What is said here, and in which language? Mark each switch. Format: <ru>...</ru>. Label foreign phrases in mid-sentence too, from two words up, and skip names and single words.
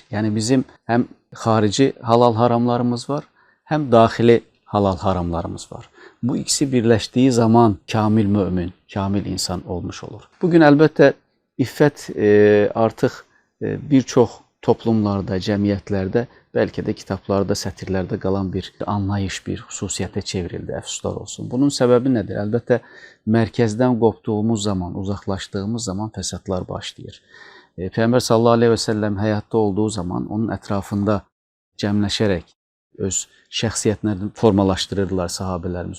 <tr>Yani bizim hem harici halal haramlarımız var, hem dahili halal haramlarımız var. Bu ikisi birleştiği zaman kamil mümin, kamil insan olmuş olur. Bugün elbette iffet artık birçok toplumlarda, cemiyetlerde, belki de kitaplarda,</tr> <az>sətirlərdə qalan bir anlayış, bir xüsusiyyətə çevrildi, əfsuslar olsun. Bunun səbəbi nədir? Əlbəttə, mərkəzdən qopduğumuz zaman, uzaqlaşdığımız zaman fəsadlar başlayır. Peyğəmbər</az> <ar>صلى الله عليه</ar> <az>və səlləm həyatda olduğu zaman onun ətrafında cəmləşərək öz şəxsiyyətlərini formalaşdırırdılar sahabələrimiz.</az>